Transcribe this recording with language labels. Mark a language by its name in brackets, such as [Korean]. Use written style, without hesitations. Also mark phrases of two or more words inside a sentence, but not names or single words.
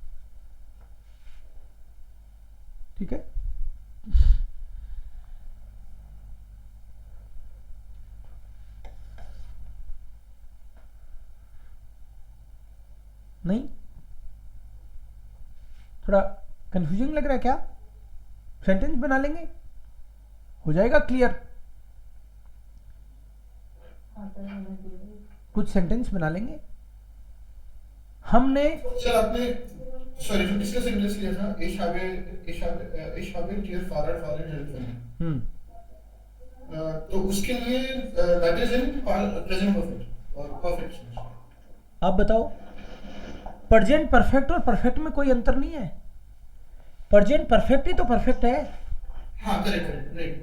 [Hindi] ठीक है, नहीं थोड़ा कंफ्यूजिंग लग रहा है क्या? सेंटेंस बना लेंगे, हो जाएगा क्लियर। कुछ सेंटेंस बना लेंगे। हमने सर आपने सॉरी जो किसका सेंटेंस लिया था, [German] ich habe dir Fahrrad helfen। [Hindi] तो उसके लिए [English] that is in present perfect [Hindi] और परफेक्ट। आप बताओ, [English] present perfect [Hindi] और परफेक्ट में कोई अंतर नहीं है। [English] present perfect [Hindi] ही तो परफेक्ट है। हाँ [English] correct correct right.